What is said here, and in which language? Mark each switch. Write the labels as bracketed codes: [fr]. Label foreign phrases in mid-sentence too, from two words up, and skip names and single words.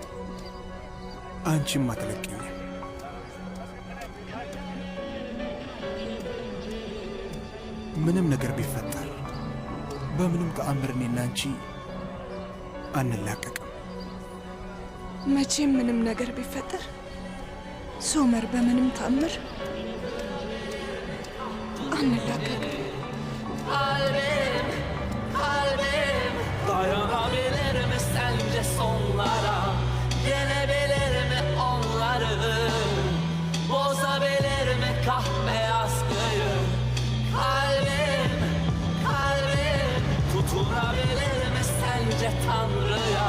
[am] አንቺም አትለቅኝ። ምንም ነገር ቢፈጠር በምንም ተአምር እኔና አንቺ አንላቀቅም። መቼም ምንም ነገር ቢፈጠር ሶመር በምንም ተአምር አንላቀቅም። [tr] Kalbim, kalbim dayanabilir mi sence sonlara? Yenebilir mi onları? Bozabilir mi kahve askıyı? Kalbim, kalbim tutunabilir mi sence Tanrı'ya?